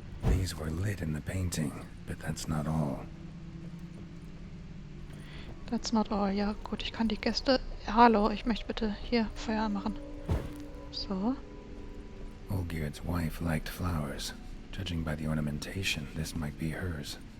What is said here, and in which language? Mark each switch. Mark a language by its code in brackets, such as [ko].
[en] These were lit in the painting, but that's not all. That's not all. [de] Ja, gut, ich kann die Gäste... Hallo, ich möchte bitte hier Feuer anmachen. So. [en] Olgierd's wife liked flowers. Judging by the ornamentation, this might be hers.